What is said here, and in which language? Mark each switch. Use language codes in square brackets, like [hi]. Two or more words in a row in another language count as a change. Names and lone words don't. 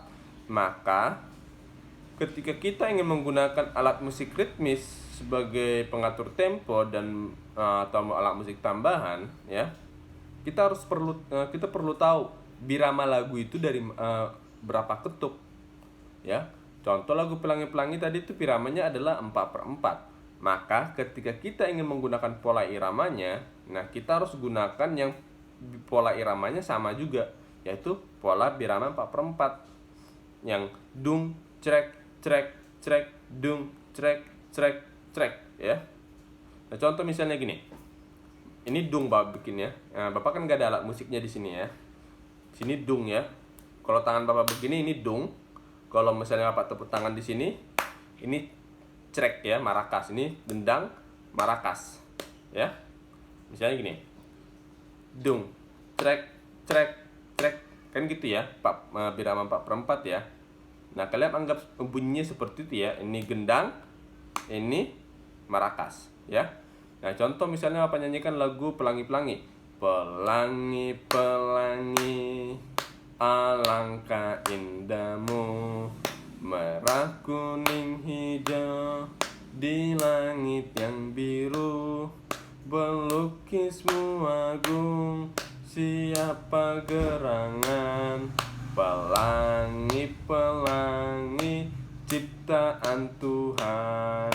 [id] Maka ketika kita ingin menggunakan alat musik ritmis sebagai pengatur tempo dan atau alat musik tambahan ya, kita perlu tahu birama lagu itu dari berapa ketuk ya. Contoh lagu Pelangi-Pelangi tadi itu biramanya adalah 4/4. Maka ketika kita ingin menggunakan pola iramanya, nah kita harus gunakan yang pola iramanya sama juga, yaitu pola birama 4/4 yang dung, crek, crek, crek, dung, crek, crek, crek ya. Nah, contoh misalnya gini. Ini dung Bapak bikin ya. Nah, Bapak kan gak ada alat musiknya di sini ya. Sini dung ya. Kalau tangan Bapak begini ini dung. Kalau misalnya Bapak tepuk tangan di sini, ini crek ya, marakas. Ini dendang, marakas. Ya. Misalnya gini. Dung, crek, crek, crek. Kan gitu ya, birama 4/4 ya. Nah, kalian anggap bunyinya seperti itu ya. Ini gendang, ini marakas ya. Nah, contoh misalnya apa, nyanyikan lagu Pelangi-Pelangi. Pelangi, pelangi, alangkah indahmu, merah, kuning, hijau, di langit yang biru, pelukismu agung, siapa gerangan, pelangi, pelangi, ciptaan Tuhan.